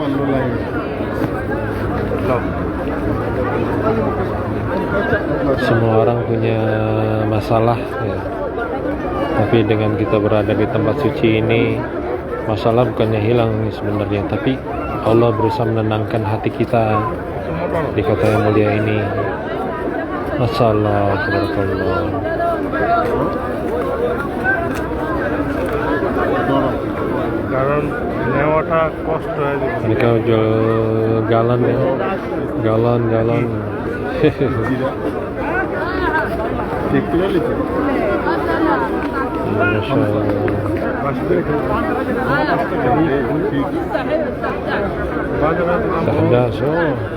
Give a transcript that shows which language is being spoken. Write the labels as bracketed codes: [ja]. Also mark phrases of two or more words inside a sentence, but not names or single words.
[id] Semua orang punya masalah ya. Tapi dengan kita berada di tempat suci ini, masalah bukannya hilang sebenarnya, tapi Allah berusaha menenangkan hati kita di kota yang mulia ini. [ar] ما شاء الله، تبارك الله. [bn] কারণ নেওয়াটা কষ্ট হয়ে যাবে। [id] Mereka jual galon ya, galon. [ar] ما شاء الله. Tahdas, oh.